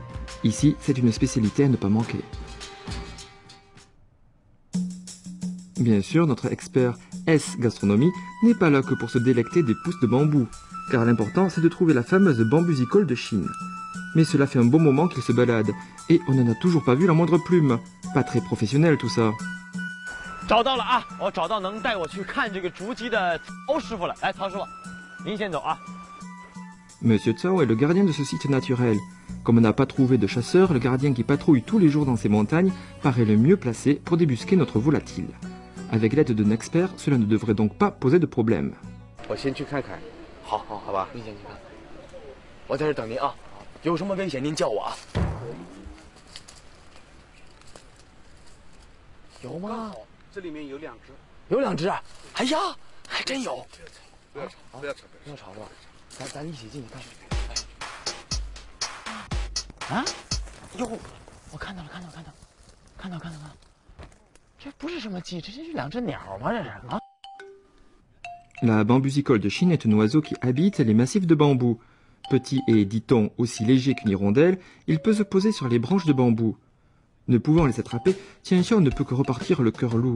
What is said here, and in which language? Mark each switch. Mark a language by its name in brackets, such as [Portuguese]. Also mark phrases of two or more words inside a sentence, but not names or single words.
[French] Ici, c'est une spécialité à ne pas manquer. Bien sûr, notre expert S Gastronomie n'est pas là que pour se délecter des pousses de bambou, car l'important c'est de trouver la fameuse bambusicole de Chine. Mais cela fait un bon moment qu'il se balade, et on n'en a toujours pas vu la moindre plume. Pas très professionnel tout ça. [Chinese] 找到了啊！我找到能带我去看这个竹鸡的曹师傅了。来，曹师傅，您先走啊。 Monsieur Tsao est le gardien de ce site naturel. Comme on n'a pas trouvé de chasseur, le gardien qui patrouille tous les jours dans ces montagnes paraît le mieux placé pour débusquer notre volatile. Avec l'aide d'un expert, cela ne devrait donc pas poser de problème. 我先去看看。好吧，您先去看。我在这等您啊，有什么危险您叫我啊。有吗？这里面有2只。有2只啊！哎呀，还真有。不要吵，不要吵，不要吵是吧？ 咱一起进去看。啊！哟，我看到了，这不是什么鸡，这是2只鸟吗？这是啊。 [French] La bambusicole de Chine est un oiseau qui habite les massifs de bambou. Petit et, dit-on, aussi léger qu'une hirondelle, il peut se poser sur les branches de bambou. Ne pouvant les attraper, Tian Xiao ne peut que repartir le cœur lourd.